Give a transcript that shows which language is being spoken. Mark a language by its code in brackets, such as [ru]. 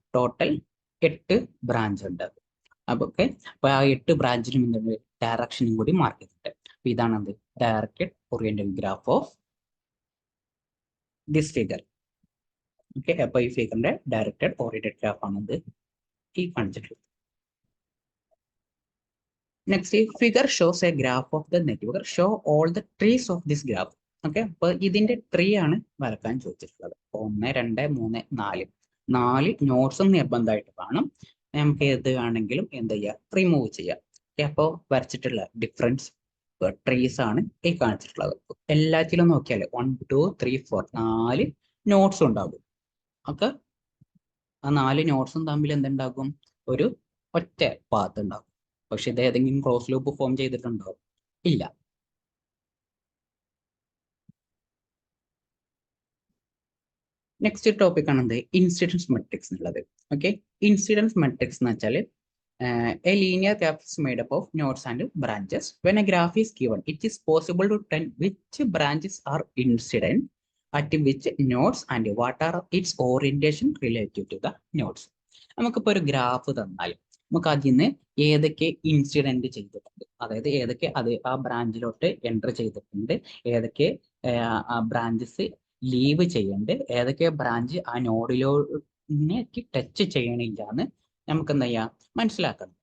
[ml] Total 8 branch ഉണ്ട്. അപ്പൊ okay, അപ്പൊ ആ 8 ബ്രാഞ്ചിനും എന്തുണ്ട്? ഡയറക്ഷനും കൂടി മാർക്ക് ചെയ്തിട്ടുണ്ട്. അപ്പൊ ഇതാണ് എന്ത്? [en] Directed oriented graph of this figure. [ml] Okay, അപ്പൊ ഈ ഫിഗറിന്റെ ഡയറക്റ്റഡ് ഓറിയന്റഡ് ഗ്രാഫ് ആണ് ഇത് ഈ കാണിച്ചിട്ടുള്ളത്. [en] Next, figure shows a graph of the network. Show all the trees of this graph. [ml] Okay, അപ്പൊ ഇതിന്റെ ട്രീ ആണ് വരക്കാൻ ചോദിച്ചിട്ടുള്ളത്. 1 2 3 4 4 നോട്ട്സും നിർബന്ധമായിട്ട് കാണും. നമുക്ക് ഏത് വേണമെങ്കിലും എന്ത് ചെയ്യാം, റിമൂവ് ചെയ്യാം. ഓക്കെ, അപ്പോൾ വരച്ചിട്ടുള്ള ഡിഫറൻസ് ട്രീസ് ആണ് ഈ കാണിച്ചിട്ടുള്ളത്. എല്ലാത്തിലും നോക്കിയാൽ 1 2 3 4 4 നോട്ട്സ് ഉണ്ടാകും. ഓക്കെ, ആ 4 നോട്ട്സും തമ്മിൽ എന്തുണ്ടാകും, ഒരു ഒറ്റ പാത്ത് ഉണ്ടാകും. പക്ഷെ ഇത് ഏതെങ്കിലും ക്രോസ് ലൂപ്പ് ഫോം ചെയ്തിട്ടുണ്ടോ? ഇല്ല. നെക്സ്റ്റ് ടോപ്പിക് ആണ് എന്ത്, ഇൻസിഡൻസ് മെട്രിക്സ് എന്നുള്ളത്. ഓക്കെ, ഇൻസിഡൻസ് മെട്രിക്സ് എന്ന് വെച്ചാൽ [en] A linear graph is made up of nodes and branches. When a graph is given, it is possible to tell which branches are incident at which nodes and what are its orientation relative to the nodes. [ml] നമുക്കിപ്പോൾ ഒരു graph തന്നാൽ നമുക്ക് അതിൽ നിന്ന് ഏതൊക്കെ incident ചെയ്തിട്ടുണ്ട്, അതായത് ഏതൊക്കെ അത് ആ ബ്രാഞ്ചിലോട്ട് എൻ്റർ ചെയ്തിട്ടുണ്ട്, ഏതൊക്കെ ബ്രാഞ്ചസ് ലീവ് ചെയ്യുന്നുണ്ട്, ഏതൊക്കെ ബ്രാഞ്ച് ആ നോഡിലേക്ക് ടച്ച് ചെയ്യണില്ല എന്ന് നമുക്ക് എന്താ ചെയ്യാം, മനസ്സിലാക്കണം.